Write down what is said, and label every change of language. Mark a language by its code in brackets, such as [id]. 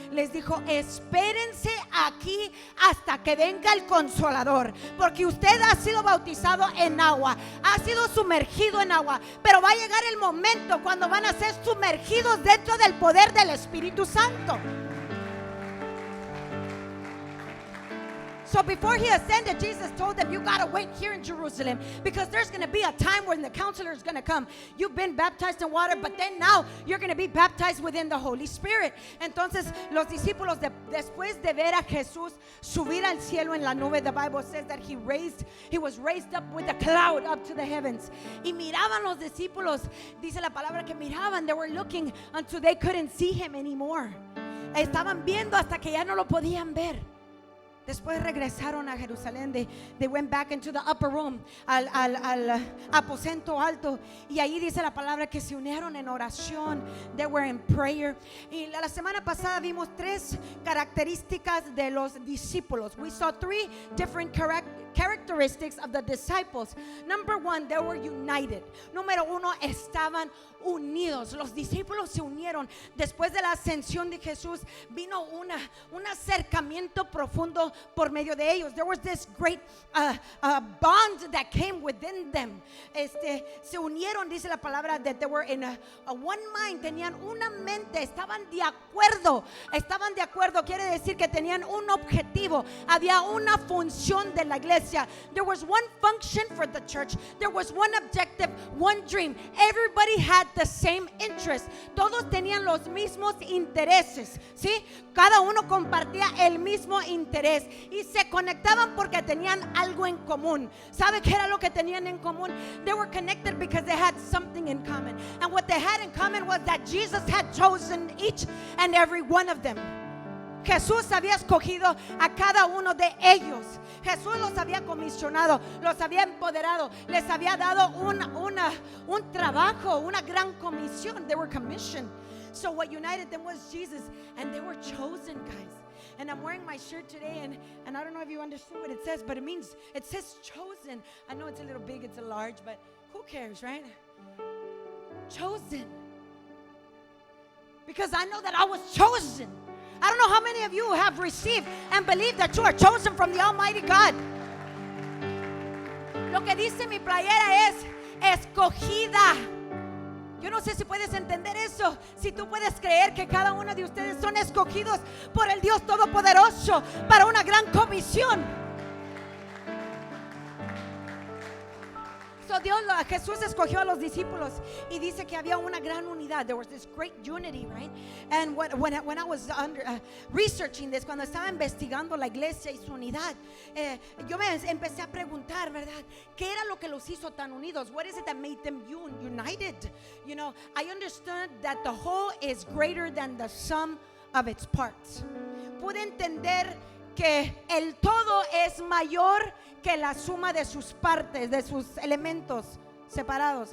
[es] Les dijo, espérense aquí hasta que venga el Consolador, porque usted ha sido bautizado en agua, ha sido sumergido en agua, pero va a llegar el momento cuando van a ser sumergidos dentro del poder del Espíritu Santo. [en] So before he ascended, Jesus told them, you got to wait here in Jerusalem, because there's going to be a time when the counselor is going to come. You've been baptized in water, but then now you're going to be baptized within the Holy Spirit. [es] Entonces los discípulos después de ver a Jesús subir al cielo en la nube, [en] the Bible says that he was raised up with a cloud up to the heavens. [es] Y miraban los discípulos, dice la palabra que miraban, [en] they were looking until they couldn't see him anymore. [es] Estaban viendo hasta que ya no lo podían ver. Después regresaron a Jerusalén. [en] They went back into the upper room, [es] al aposento alto. Y ahí dice la palabra que se unieron en oración. [en] They were in prayer. [es] Y la semana pasada vimos 3 características de los discípulos. [en] We saw 3 different characteristics of the disciples. Number 1, they were united. [es] Número 1, estaban unidos. Los discípulos se unieron. Después de la ascensión de Jesús vino un acercamiento profundo por medio de ellos. [en] There was this great bond that came within them. [es] Se unieron, dice la palabra, [en] that they were in a one mind. [es] Tenían una mente, estaban de acuerdo. Quiere decir que tenían un objetivo. Había una función de la iglesia. [en] There was one function for the church. There was one objective, one dream. Everybody had the same interest. [es] Todos tenían los mismos intereses, ¿sí? Cada uno compartía el mismo interés y se conectaban porque tenían algo en común. ¿Sabe qué era lo que tenían en común? [en] They were connected because they had something in common. And what they had in common was that Jesus had chosen each and every one of them. [es] Jesús había escogido a cada uno de ellos. Jesús los había comisionado, los había empoderado, les había dado un trabajo, una gran comisión. [en] They were commissioned. So what united them was Jesus, and they were chosen, guys. And I'm wearing my shirt today, and I don't know if you understand what it says, but it says chosen. I know it's a little big, it's a large, but who cares, right? Chosen. Because I know that I was chosen. I don't know how many of you have received and believe that you are chosen from the Almighty God. [es] Lo que dice mi playera es escogida. Yo no sé si puedes entender eso. Si tú puedes creer que cada uno de ustedes son escogidos por el Dios Todopoderoso para una gran comisión. So Jesús escogió a los discípulos y dice que había una gran unidad. [en] There was this great unity, right? And when I was researching this, [es] cuando estaba investigando la iglesia y su unidad, yo me empecé a preguntar, ¿verdad? ¿Qué era lo que los hizo tan unidos? [en] What is it that made them united? You know, I understood that the whole is greater than the sum of its parts. [es] Pude entender que el todo es mayor que la suma de sus partes, de sus elementos separados.